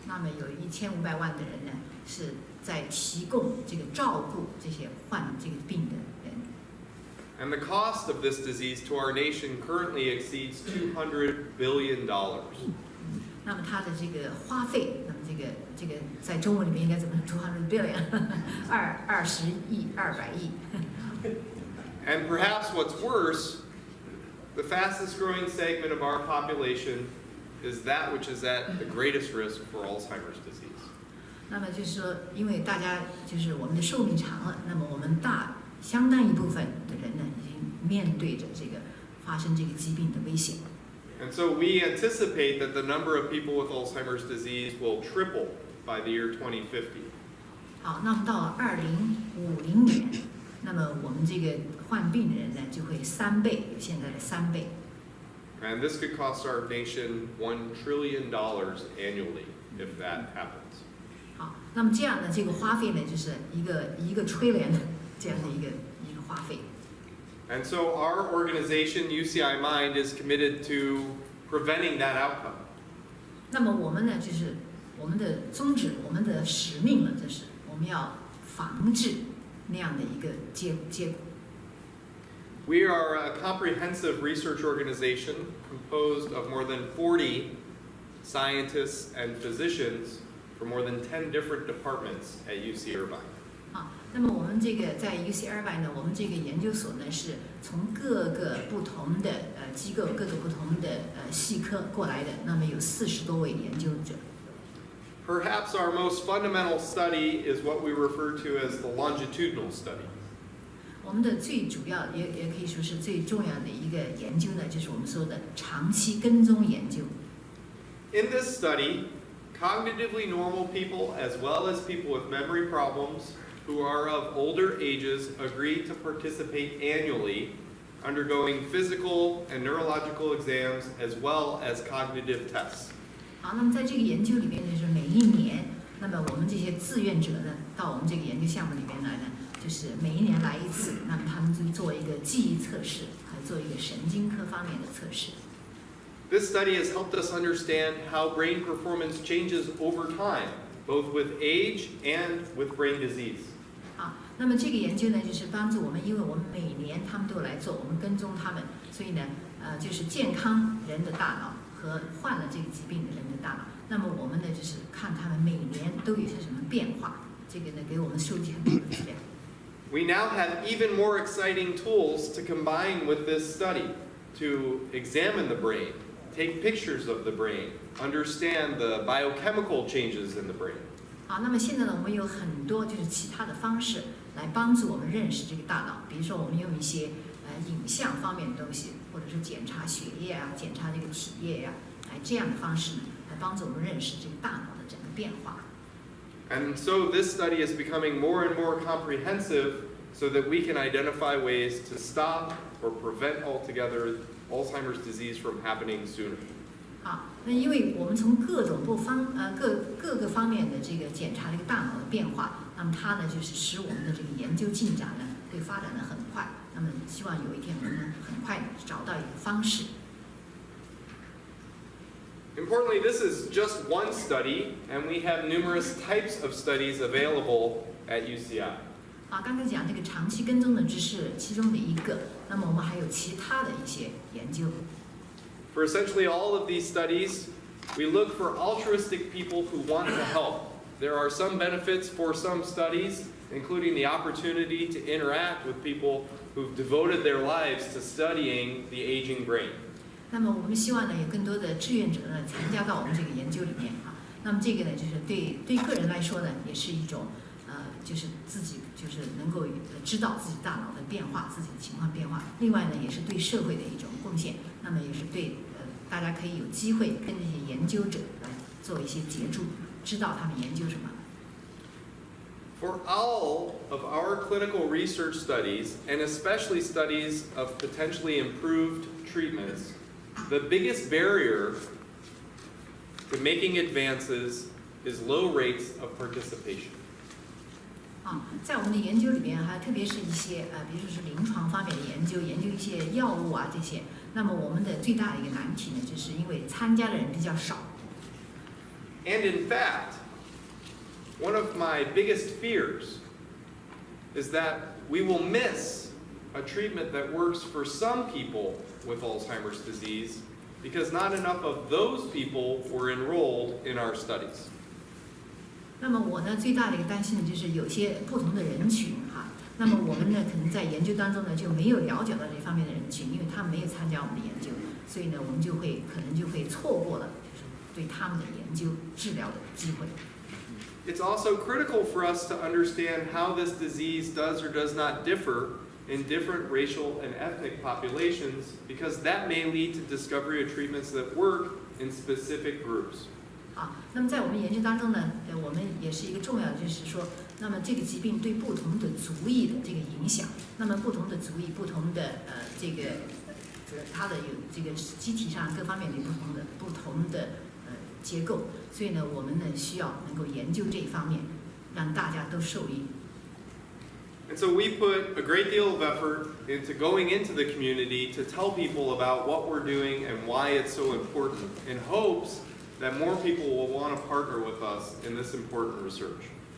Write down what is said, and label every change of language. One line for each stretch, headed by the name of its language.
Chinese: 那么有1500万的人呢，是在提供这个照顾这些患这个病的人。
English: And the cost of this disease to our nation currently exceeds $200 billion.
Chinese: 那么它的这个花费，那么这个在中文里面应该怎么
English: 200 billion
Chinese: 20亿200亿。
English: And perhaps what's worse, the fastest growing segment of our population is that which is at the greatest risk for Alzheimer's disease.
Chinese: 那么就是说，因为大家就是我们的寿命长了，那么我们相当一部分的人呢，已经面对着这个发生这个疾病的危险。
English: And so we anticipate that the number of people with Alzheimer's disease will triple by the year 2050.
Chinese: 好，那么到了2050年，那么我们这个患病的人呢，就会3倍，有现在的3倍。
English: And this could cost our nation $1 trillion annually if that happens.
Chinese: 好，那么这样的这个花费呢，就是一个trillion的这样的一个花费。
English: And so our organization, UCI Mind, is committed to preventing that outcome.
Chinese: 那么我们呢，就是我们的宗旨、我们的使命呢，就是我们要防治那样的一个结果。
English: We are a comprehensive research organization composed of more than 40 scientists and physicians from more than 10 different departments at UC Irvine.
Chinese: 好，那么我们这个在 UC Irvine 呢，我们这个研究所呢，是从各个不同的机构、各个不同的系科过来的，那么有40多位研究者。
English: Perhaps our most fundamental study is what we refer to as the longitudinal study.
Chinese: 我们的最主要也可以说是最重要的一个研究呢，就是我们说的长期跟踪研究。
English: In this study, cognitively normal people as well as people with memory problems who are of older ages agree to participate annually, undergoing physical and neurological exams as well as cognitive tests.
Chinese: 好，那么在这个研究里面呢，就是每一年，那么我们这些志愿者呢，到我们这个研究项目里面来呢，就是每一年来一次，那么他们就做一个记忆测试，还做一个神经科方面的测试。
English: This study has helped us understand how brain performance changes over time, both with age and with brain disease.
Chinese: 好，那么这个研究呢，就是帮助我们，因为我们每年他们都有来做，我们跟踪他们，所以呢，就是健康人的大脑和患了这个疾病的人的大脑，那么我们呢，就是看他们每年都有些什么变化，这个呢，给我们收集很多的资料。
English: We now have even more exciting tools to combine with this study to examine the brain, take pictures of the brain, understand the biochemical changes in the brain.
Chinese: 好，那么现在呢，我们有很多就是其他的方式来帮助我们认识这个大脑，比如说我们用一些影像方面的东西，或者是检查血液啊，检查这个体液呀，这样的方式呢，来帮助我们认识这个大脑的整个变化。
English: And so this study is becoming more and more comprehensive so that we can identify ways to stop or prevent altogether Alzheimer's disease from happening sooner.
Chinese: 好，那因为我们从各个方面的这个检查这个大脑的变化，那么它呢就是使我们的这个研究进展呢会发展的很快。那么希望有一天我们能很快找到一个方式。
English: Importantly, this is just one study, and we have numerous types of studies available at UCI.
Chinese: 啊，刚才讲这个长期跟踪呢，只是其中的一个，那么我们还有其他的一些研究。
English: For essentially all of these studies, we look for altruistic people who want to help. There are some benefits for some studies, including the opportunity to interact with people who've devoted their lives to studying the aging brain.
Chinese: 那么我们希望呢，有更多的志愿者呢参加到我们这个研究里面啊。那么这个呢，就是对个人来说呢，也是一种就是自己就是能够知道自己大脑的变化，自己的情况变化。另外呢，也是对社会的一种贡献。那么也是对大家可以有机会跟这些研究者来做一些接触，知道他们研究什么。
English: For all of our clinical research studies, and especially studies of potentially improved treatments, the biggest barrier to making advances is low rates of participation.
Chinese: 在我们的研究里边，还特别是一些比如说是临床方面的研究一些药物啊这些。那么我们的最大的一个难题呢，就是因为参加的人比较少。
English: And in fact, one of my biggest fears is that we will miss a treatment that works for some people with Alzheimer's disease because not enough of those people were enrolled in our studies.
Chinese: 那么我呢最大的一个担心呢，就是有些不同的人群哈，那么我们呢可能在研究当中呢就没有了解到这方面的人群，因为他们没有参加我们的研究，所以呢我们可能就会错过了就是对他们的研究治疗的机会。
English: It's also critical for us to understand how this disease does or does not differ in different racial and ethnic populations, because that may lead to discovery of treatments that work in specific groups.
Chinese: 那么在我们研究当中呢，我们也是一个重要的，就是说，那么这个疾病对不同的族裔的这个影响，那么不同的族裔、不同的这个它的有这个机体上各方面的不同的结构，所以呢，我们呢需要能够研究这一方面，让大家都受益。
English: And so we put a great deal of effort into going into the community to tell people about what we're doing and why it's so important, in hopes that more people will want to partner with us in this important research.